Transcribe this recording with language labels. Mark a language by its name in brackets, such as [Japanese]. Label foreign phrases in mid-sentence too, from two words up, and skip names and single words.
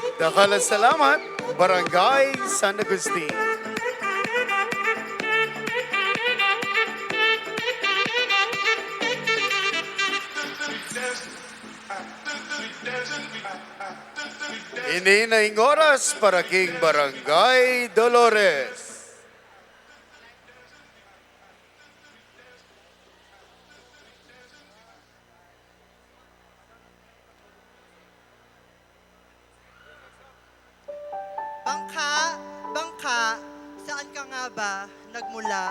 [Pampanga] Dakala salamat, Barangay San Agustin. Ini na ing oras para king Barangay Dolores. [Filipino] Bangka, bangka, saan ka nga ba nagmula?